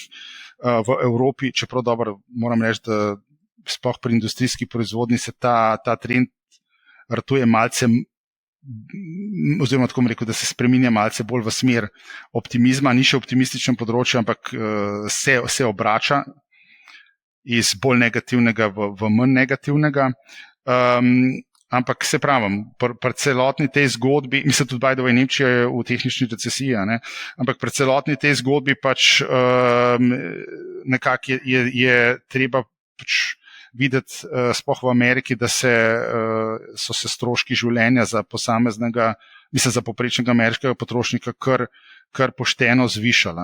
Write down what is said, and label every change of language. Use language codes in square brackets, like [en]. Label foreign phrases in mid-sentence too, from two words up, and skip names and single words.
[sl] v Evropi, čeprav dobro moram reči, da sploh pri industrijski proizvodnji se ta trend ratuje malce, oziroma tako bom rekel, da se spreminja malce bolj v smer optimizma, ni še optimističen področje, ampak se obrača iz bolj negativnega v manj negativnega. Ampak se pravim, pri celotni tej zgodbi, mislim tudi [en] by the way, [sl] Nemčija je v tehnični recesiji, ampak pri celotni tej zgodbi pač nekako je treba pač videti, sploh v Ameriki, da so se stroški življenja za posameznega, mislim za povprečnega ameriškega potrošnika kar pošteno zvišala.